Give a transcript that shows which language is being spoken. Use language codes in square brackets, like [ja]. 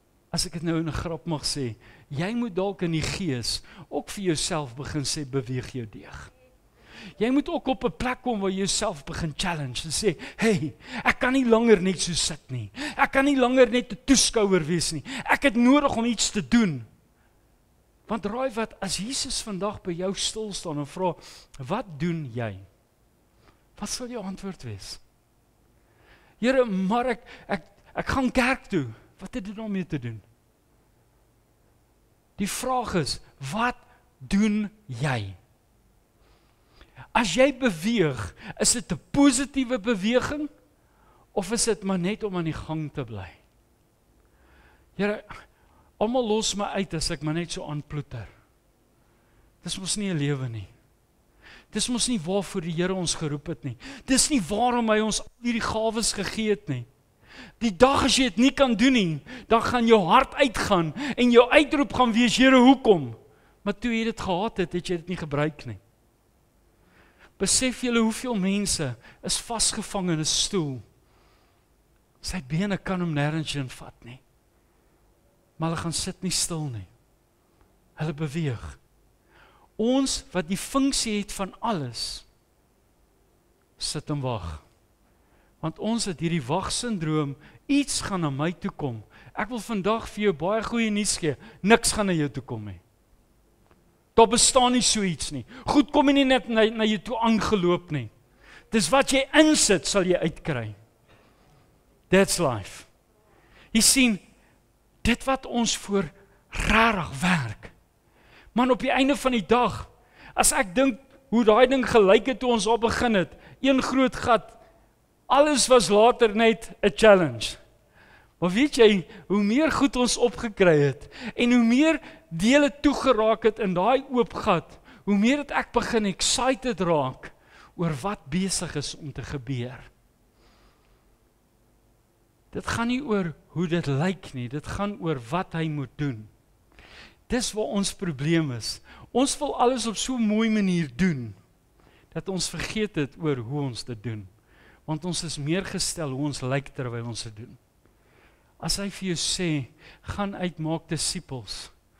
[af] as ek dit nou in 'n grap mag sê, jy moet dalk in die gees ook vir jouself begin sê, beweeg jou deeg. Jy moet ook op 'n plek kom waar jy jouself begin challenge en sê, hey, ek kan nie langer net so sit nie. Ek kan nie langer net 'n toeskouer wees nie. Ek het nodig om iets te doen. Want raai wat, as Jesus vandag by jou stil staan en vra, wat doen jy? Wat sal jou antwoord wees? Here, maar ek gaan kerk toe. Wat het dit daarmee te doen? Die vraag is, wat doen jy? As jy beweeg, is dit 'n positiewe beweging of is dit maar net om aan die gang te bly? Here, almal los my uit as ek maar net so aanploeter. Dis mos nie 'n lewe nie. Dis mos nie waarvoor die Here ons geroep het nie. Dis nie waarom hy ons al hierdie gawes gegee het nie. Die dag as jy dit nie kan doen nie, dan gaan jou hart uitgaan en jou uitroep gaan wees, Here, hoekom? Maar toe jy dit gehad het, het jy dit nie gebruik nie. Besef julle hoeveel mense is vasgevang in 'n stoel. Sy bene kan hom nêrens heen vat nie. Maar hulle gaan sit nie stil nie. Hulle beweeg. Ons wat die funksie het van alles, sit en wag. Want ons het hierdie wagsyndroom, iets gaan na my toe kom. Ek wil vandag vir jou baie goeie nuus gee, niks gaan na jou toe kom nie. Daar bestaan nie so iets nie. Goed kom nie net na jou toe aangeloop nie. Dis wat jy insit, sal jy uitkry. [en] That's life. [af] Jy sien, dit wat ons voor rarig werk. Man, op die einde van die dag, as ek dink hoe daai ding gelyk het toe ons al begin het, een groot gat, alles was later net 'n challenge. Maar weet jy, hoe meer goed ons opgekry het, en hoe meer dele toegeraak het in daai oop gat, hoe meer het ek begin excited raak oor wat besig is om te gebeur. Dit gaan nie oor hoe dit lyk nie, dit gaan oor wat hy moet doen. Dis waar ons probleem is. Ons wil alles op so 'n mooi manier doen, dat ons vergeet het oor hoe ons dit doen. Want ons is meer gestel hoe ons lyk terwyl ons dit doen. As hy vir jou sê, gaan uit, maak disippels.